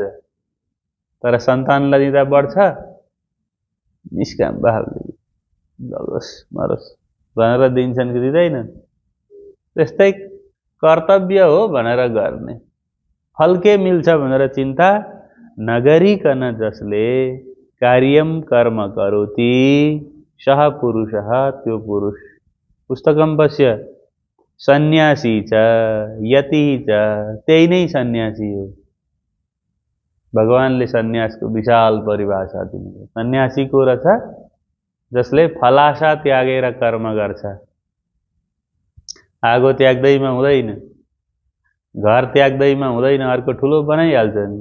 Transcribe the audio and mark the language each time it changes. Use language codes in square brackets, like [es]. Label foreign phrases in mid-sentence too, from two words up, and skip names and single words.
[ne] तर सन्तानलाई दिँदा बढ्छ, निष्काम भावले जगोस् मरोस् भनेर दिन्छन् कि दिँदैनन्। त्यस्तै कर्तव्य हो भनेर गर्ने, फल के मिल्छ भनेर चिन्ता नगरिकन जसले [sa] कार्यम कर्म करोति सः पुरुषः, [ne] त्यो पुरुष। [sa] पुस्तकम पश्य सन्यासी च यति च, [ne] त्यही नै सन्यासी हो। भगवानले सन्यासको विशाल परिभाषा दिनुभयो। सन्यासी को रहेछ? जसले फलाशा त्यागेर कर्म गर्छ। आगो त्याग्दैमा हुँदैन, घर त्याग्दैमा हुँदैन, अर्को ठुलो बनाइहाल्छ नि।